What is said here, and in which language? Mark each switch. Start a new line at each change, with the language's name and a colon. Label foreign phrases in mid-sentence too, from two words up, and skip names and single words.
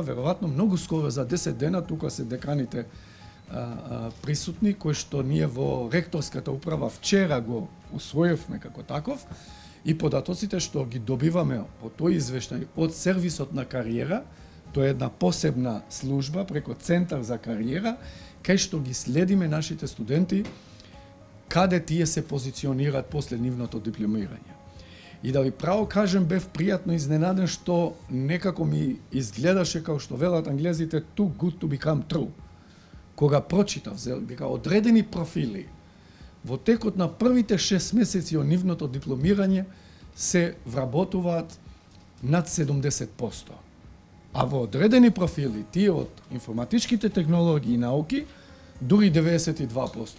Macedonian: Веројатно многу скоро за 10 дена тука се деканите присутни, кои што ние во ректорската управа вчера го усвоивме како таков, и податоците што ги добиваме од тој извештај од сервисот на кариера, тоа е една посебна служба преко Центар за кариера, кај што ги следиме нашите студенти каде тие се позиционираат после нивното дипломирање. И да ви право кажем, бев пријатно изненаден што некако ми изгледаше како што велат англезите
English: too good to become true.
Macedonian: Кога прочитав дека одредени профили во текот на првите 6 месеци од нивното дипломирање се вработуваат над 70%. А во одредени профили, тие од информатичките технологии и науки, дури 92%.